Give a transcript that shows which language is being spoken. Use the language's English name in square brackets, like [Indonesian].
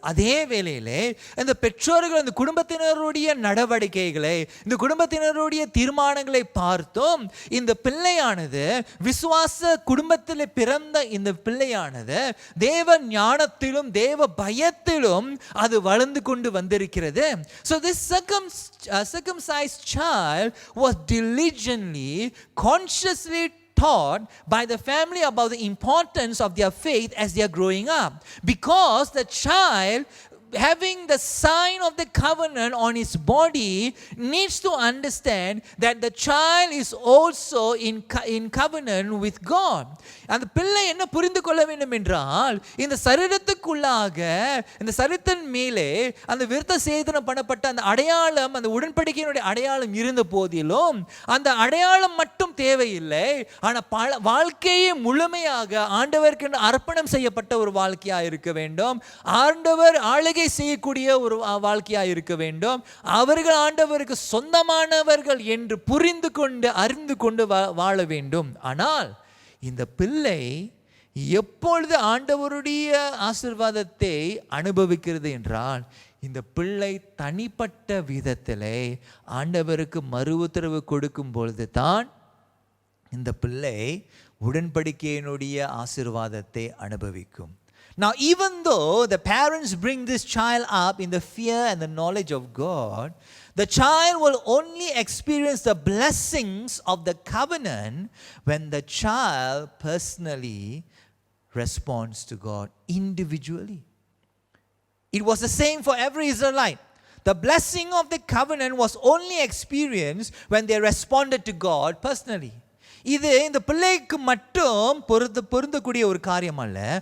[Tamil] அதே வேளையிலே இந்த பெற்றோர்கள் இந்த குடும்பத்தினருடைய நடவடிக்கைகளை, இந்த குடும்பத்தினருடைய தீர்மானங்களை பார்த்தோம், இந்த பிள்ளையானது விசுவாச குடும்பத்தில் பிறந்த இந்த பிள்ளையானது தேவ ஞானத்திலும் தேவ பயத்திலும் அது வளர்ந்து கொண்டு வந்திருக்கிறது. [English] So this circumcised child was diligently, consciously taught by the family about the importance of their faith as they are growing up, because the child having the sign of the covenant on his body needs to understand that the child is also in covenant with God. [Tamil] அந்த பிள்ளை என்ன புரிந்து கொள்ள வேண்டும் என்றால், இந்த சரீரத்துக்குள்ளாக இந்த சரீரத்தின் மேலே அந்த விருத்த சேதனம் பண்ணப்பட்ட அந்த அடையாளம், அந்த உடன்படிக்கையினுடைய அடையாளம் இருந்த போதிலும் அந்த அடையாளம் மட்டும் தேவையில்லை, ஆனால் வாழ்க்கையை முழுமையாக ஆண்டவருக்கு அர்ப்பணம் செய்யப்பட்ட ஒரு வாழ்க்கையாக இருக்க வேண்டும். ஆண்டவர் ஆளுகை செய்யக்கூடிய ஒரு வாழ்க்கையாக இருக்க வேண்டும். அவர்கள் ஆண்டவருக்கு சொந்தமானவர்கள் என்று புரிந்து கொண்டு அறிந்து கொண்டு வாழ வேண்டும். ஆனால் இந்த பிள்ளை எப்பொழுது ஆண்டவருடைய ஆசீர்வாதத்தை அனுபவிக்கிறது என்றால், இந்த பிள்ளை தனிப்பட்ட விதத்திலே ஆண்டவருக்கு மறு உத்தரவு கொடுக்கும் பொழுது தான் இந்த பிள்ளை உடன்படிக்கையினுடைய ஆசீர்வாதத்தை அனுபவிக்கும். [English] Now, even though the parents bring this child up in the fear and the knowledge of God, the child will only experience the blessings of the covenant when the child personally responds to God individually. It was the same for every Israelite. The blessing of the covenant was only experienced when they responded to God personally. [Tamil] இது இந்த பிள்ளைக்கு மட்டும் பொருந்தக்கூடிய ஒரு காரியம் அல்ல.